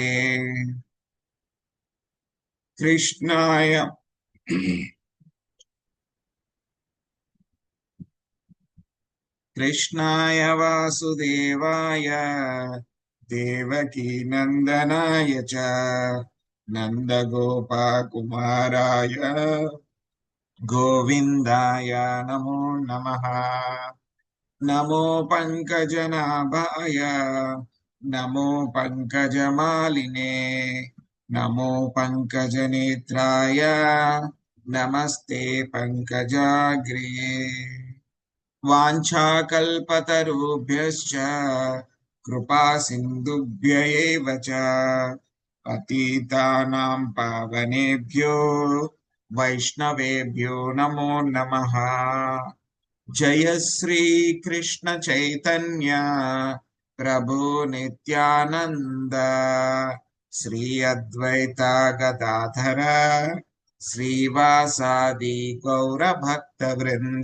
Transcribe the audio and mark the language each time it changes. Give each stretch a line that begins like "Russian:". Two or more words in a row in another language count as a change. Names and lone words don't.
Sanskrit: కృష్ణాయ కృష్ణాయ వాసుదేవాయ దేవకీ నందనాయ చ నందగోపకుమారాయ గోవిందాయ నమో నమః. నమో పంకజనాభాయ నమో పంకజమాలినే నమో పంకజనేత్రాయ నమస్తే పంకజాగ్ర్యే. వాంఛాకల్పతరుభ్యశ్చ కృపా సింధుభ్య ఏవ చ పతితానాం పావనేభ్యో వైష్ణవేభ్యో నమో నమః. జయ శ్రీ కృష్ణ చైతన్య ప్రభు నిత్యానంద శ్రీ అద్వైత గదాధర శ్రీవాసాది గౌర భక్త వృంద.